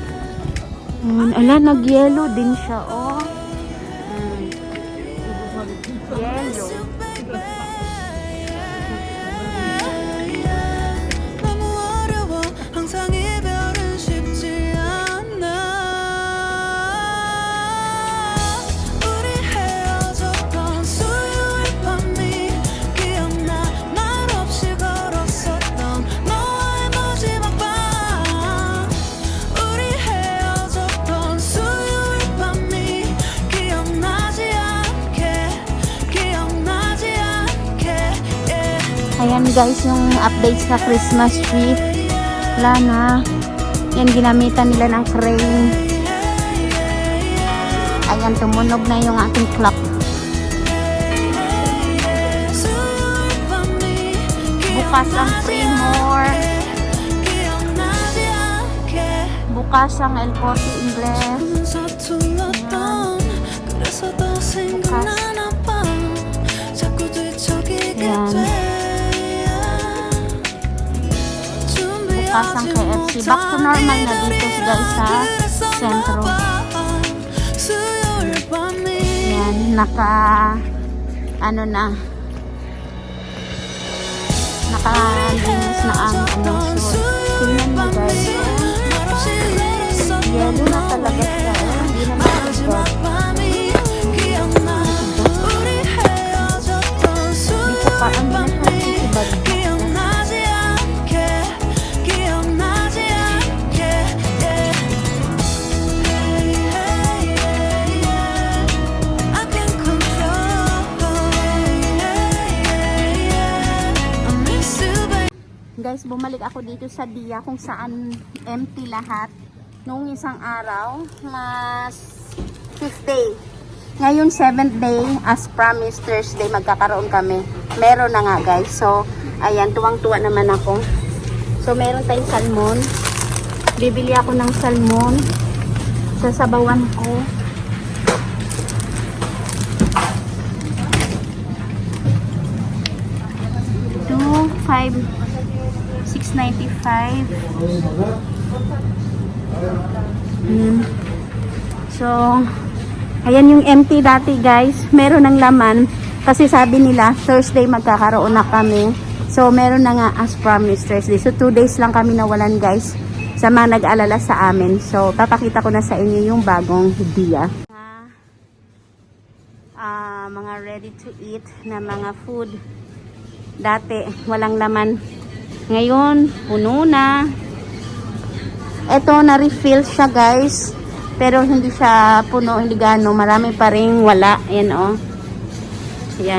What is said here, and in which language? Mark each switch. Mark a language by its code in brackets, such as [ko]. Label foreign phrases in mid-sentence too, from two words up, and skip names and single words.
[tl] Ala, nag-yellow din siya, oh. yellow. [ko] 너무 어려워 항상 이별은 쉽지 않아 우리 헤어졌던 수요일 밤이 기억나 말없이 걸었었던 너와의 마지막 밤 우리 헤어졌던 수요일 밤이 기억나지 않게 yeah. [tl] Ayan guys, yung update sa Christmas tree. Wala na. Yan, ginamitan nila ng crane. Ayan, tumunog na yung ating clock. Bukas ang Primor. Bukas ang El Corte Inglés. [ko] 서툴렀던 그래서 더 생각나나 봐 자꾸 뒤척이게 [tl] Yan. [ko] 돼 [tl] Bukas ang KFC. [en] Back to normal [tl] na dito guys sa sentro. [ko] 수요일 밤이 [tl] Yan, ano na, nakalinis na ang ano. So, tingnan mo guys. [ko] 말없이 걸었었던 [tl] Yellow na talaga siya. Hindi na [ko] 마지막 [tl] makikita. [ko] 밤이 기억나 우리 헤어졌던 [tl] Dito pa, [ko] 수요일 [tl] ang [ko] 밤이 [tl] nakikibag. [ko] 기억나지 않게 yeah. [en] Hey, hey, yeah. I can't control I miss you baby [tl] Guys, bumalik ako dito sa Dia kung saan empty lahat. Noong isang araw, mas 5th day. Ngayon, [en] 7th day, as promised, Thursday, [tl] magkakaroon kami. Meron na nga, guys. So, ayan, tuwang-tuwa naman ako. So, meron tayong salmon. Bibili ako ng salmon. Sasabawan ko. Ito, 695. So, ayan yung empty dati guys. Meron ng laman. Kasi sabi nila, Thursday magkakaroon na kami. So, meron na nga [en] as promised [tl] Thursday. So, 2 days lang kami nawalan guys. Sa mga nag-alala sa amin. So, papakita ko na sa inyo yung bagong Dia. Mga [en] ready to eat [tl] na mga food. Dati, walang laman. Ngayon, puno na. Ito, na-refill siya guys. Pero hindi siya puno, hindi gano. Marami pa rin wala. Ayan o. Ayan.